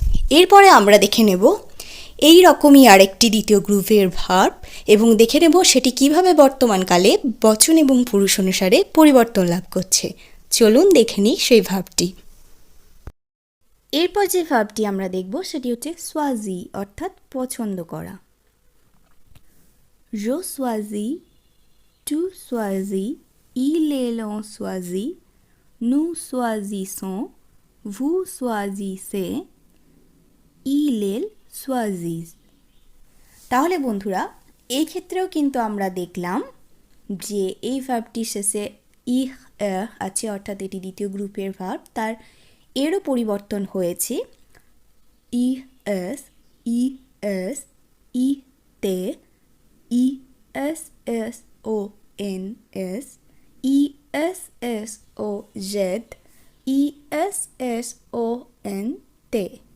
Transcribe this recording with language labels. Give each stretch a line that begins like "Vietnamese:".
Bangla: এরপরে আমরা দেখে নেব এই রকমই আরেকটি দ্বিতীয় গ্রুপের ভার্ব এবং দেখে নেব সেটি কিভাবে বর্তমানকালে বচন এবং পুরুষ অনুসারে পরিবর্তন লাভ করছে। চলুন দেখে নিই সেই ভার্বটি। এরপর যে ভার্বটি আমরা দেখব সেটি হচ্ছে সোয়াজি অর্থাৎ পছন্দ করা।
French: je choisis, tu choisis, il et l'on choisit, nous choisissons, vous choisissez, il elle choisit।
Bangla: তাহলে বন্ধুরা এই ক্ষেত্রেও কিন্তু আমরা দেখলাম যে এই ভার্বটির শেষে ইহ আছে অর্থাৎ এটি দ্বিতীয় গ্রুপের ভার্ব, তার এরও পরিবর্তন হয়েছে, ইহ এস, ই এস, ই তে, E S S O N S, E S S ও Z, E S S O N তে।